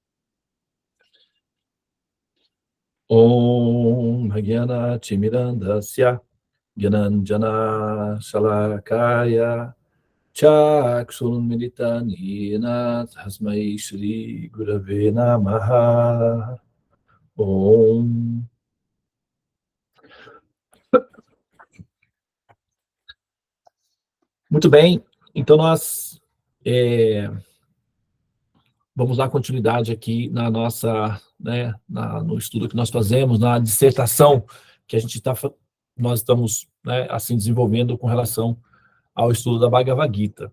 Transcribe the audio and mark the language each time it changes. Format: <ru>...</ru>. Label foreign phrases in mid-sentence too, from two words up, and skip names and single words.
<sa>ॐ भग्यान तिमिरान्धस्य ज्ञानाञ्जन शलाकया चक्षुरुन् मिलितनिन तस्मै श्री गुरवे नमः. Om.</sa> <pt>Muito bem, então nós vamos dar continuidade aqui na nossa, no estudo que nós fazemos, na dissertação que nós estamos, assim, desenvolvendo com relação ao estudo da Bhagavad Gita.</pt>